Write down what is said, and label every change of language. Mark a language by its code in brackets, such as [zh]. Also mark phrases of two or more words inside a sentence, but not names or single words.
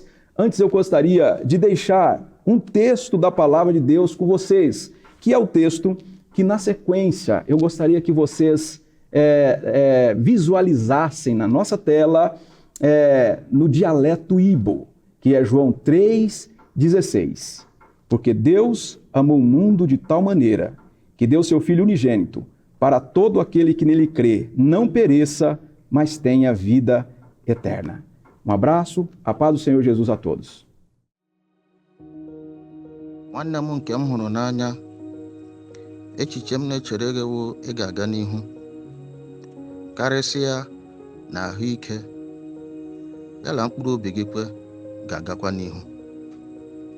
[pt] Antes eu gostaria de deixar um texto da Palavra de Deus com vocês, que é o texto que na sequência eu gostaria que vocês visualizassem na nossa tela no dialeto Ibo, que é João 3,16. Porque Deus amou o mundo de tal maneira que deu seu Filho unigênito para todo aquele que nele crê, não pereça, mas tenha vida eterna. Um abraço, a paz do Senhor Jesus a todos. [ig] Nwanne m nke m hụrụ n'anya, echiche m na-echere gị wụ ị ga-aga n'ihu, karịsịa na ahụike, ya na mkpụrụ obi gị kwe ga-agakwa n'ihu.